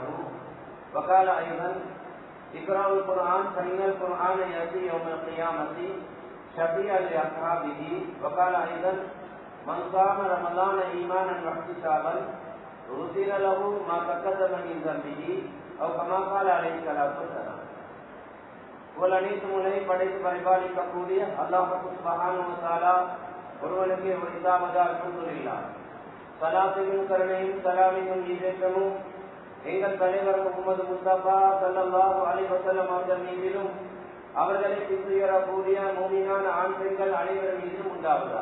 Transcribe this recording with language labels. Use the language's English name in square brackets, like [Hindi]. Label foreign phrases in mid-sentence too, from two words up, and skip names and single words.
[Arabic] وقال أيضا اقرأوا القرآن فإن القرآن يأتي يوم القيامة شفيعا لأصحابه. وقال أيضا من صام رمضان إيمانا واحتسابا غفر له ما تقدم من ذنبه أو كما قال عليه الصلاة والسلام. [Tamil] அனைத்து முனை படைத்து பரிபாலிக்கக்கூடிய அல்லாஹ் [Arabic] سبحانه وتعالى [Tamil] ஒருவனுக்கு உரித்தாவதா அல்ஹம்துலில்லாஹ். ஸலாத்தும் கருணையும் ஸலாமும் ஈரேற்றமும் எங்கள் தலைவர் முஹம்மது முஸ்தபா [Arabic] صلى الله عليه وسلم [Tamil] அவர்கள் மீதிலும் அவர்களை பின்பற்றக்கூடிய மூமினான ஆண் பெண்கள் அனைவரும் மீதும் உண்டாவதாக.